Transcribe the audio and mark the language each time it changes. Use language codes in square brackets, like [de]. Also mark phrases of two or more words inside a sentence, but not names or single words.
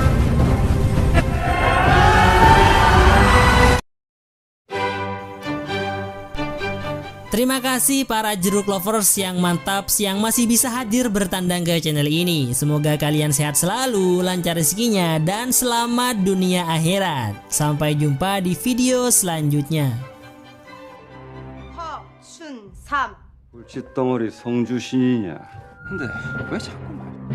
[id] Terima kasih para jeruk lovers yang mantap yang masih bisa hadir bertandang ke channel ini. Semoga kalian sehat selalu, lancar rezekinya, dan selamat dunia akhirat. Sampai jumpa di video selanjutnya. [ko] 허춘삼 골칫덩어리 성주 신이냐? 근데 왜 자꾸 말